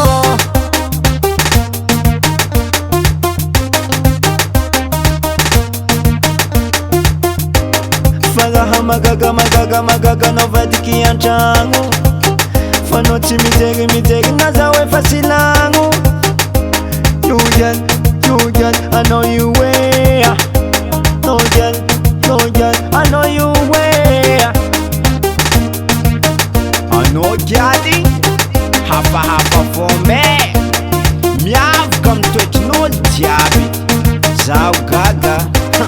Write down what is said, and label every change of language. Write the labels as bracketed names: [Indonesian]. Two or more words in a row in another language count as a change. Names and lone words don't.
[Malagasy] faraha magaga novadiky antragno fanao tsy mijery naza hoe fa silagno [English] you girl I know you way no girl I know you way [Malagasy] anao giady hafahafa fô me miavaka amy toetrin'olo jiaby zaho gaga